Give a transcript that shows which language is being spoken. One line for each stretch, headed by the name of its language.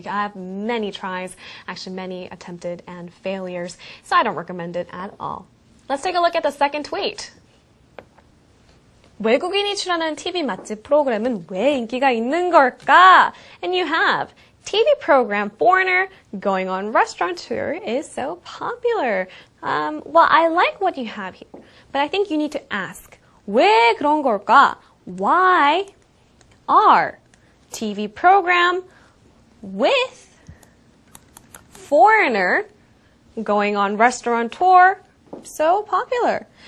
English: I have many tries, actually many attempted and failures, so I don't recommend it at all. Let's take a look at the second tweet.
Korean: 외국인이 출연하는 TV 맛집 프로그램은 왜 인기가 있는 걸까?
English: And you have TV program Foreigner going on restaurant tour is so popular? Well, I like what you have here, but I think you need to ask,
Korean: 왜 그런 걸까?
English: Why are TV program with Foreigner going on restaurant tour so popular?